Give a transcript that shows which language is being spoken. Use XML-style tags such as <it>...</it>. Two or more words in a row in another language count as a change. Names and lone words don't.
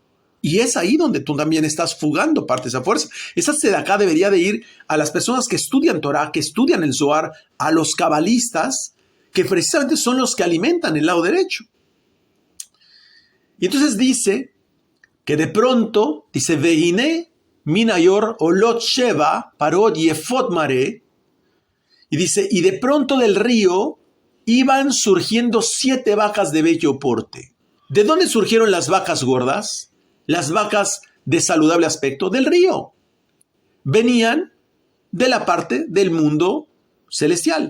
<es>Y es ahí donde tú también estás fugando parte de esa fuerza. Esa tzedaká debería de ir a las personas que estudian Torah, que estudian el Zohar, a los cabalistas, que precisamente son los que alimentan el lado derecho. Y entonces dice que de pronto, dice,</es> <he>והנה מן היאור עולות שבע פרות יפות מראה,</he> <es>y dice, y de pronto del río iban surgiendo 7 vacas de bello porte. ¿De dónde surgieron las vacas gordas? Las vacas de saludable aspecto del río. Venían de la parte del mundo celestial.</es>